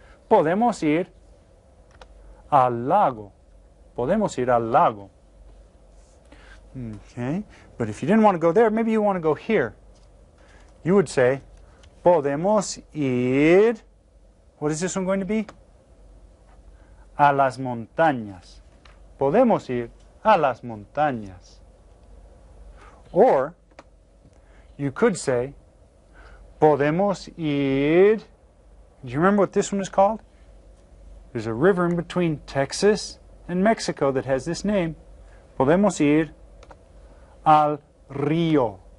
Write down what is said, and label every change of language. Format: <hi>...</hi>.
<es>Podemos ir al lago. Podemos ir al lago.</es> <en>Okay, but if you didn't want to go there, maybe you want to go here. You would say,</en> <es>podemos ir,</es> <en>what is this one going to be?</en> <es>A las montañas. Podemos ir a las montañas.</es> <en>Or, you could say,</en> <es>podemos ir.</es> <en>Do you remember what this one is called? There's a river in between Texas and Mexico that has this name.</en> <es>Podemos ir al río.</es>